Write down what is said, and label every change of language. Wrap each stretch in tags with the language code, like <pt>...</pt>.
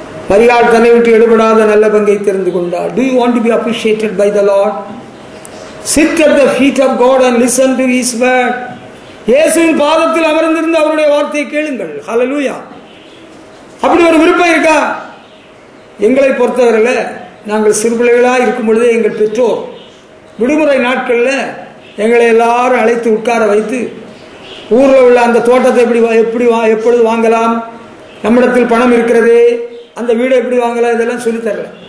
<ta>மரியாள் தன்னை விட்டு எடுபடாத நல்ல பங்கை தெரிந்து கொண்டார்.</ta> <en>Do you want to be appreciated by the Lord? Sit at the feet of God and listen to His word.</en> <ta>இயேசுவின் பாதத்தில் அமர்ந்திருந்து அவருடைய வார்த்தையை கேளுங்கள். ஹல்லேலூயா. அப்படி ஒரு விருப்பம் இருக்கா? எங்களை பொறுத்தவரையில் நாங்கள் சிறுபிள்ளைகளாக இருக்கும் பொழுதே எங்கள் பெற்றோர் விடுமுறை நாட்களில் எங்களை எல்லாரும் அழைத்து உட்கார வைத்து ஊரில் உள்ள அந்த தோட்டத்தை எப்பொழுது வாங்கலாம், நம்மிடத்தில் பணம் இருக்கிறது, அந்த வீடை எப்படி வாங்கலாம், இதெல்லாம் சொல்லித்தரல.</ta>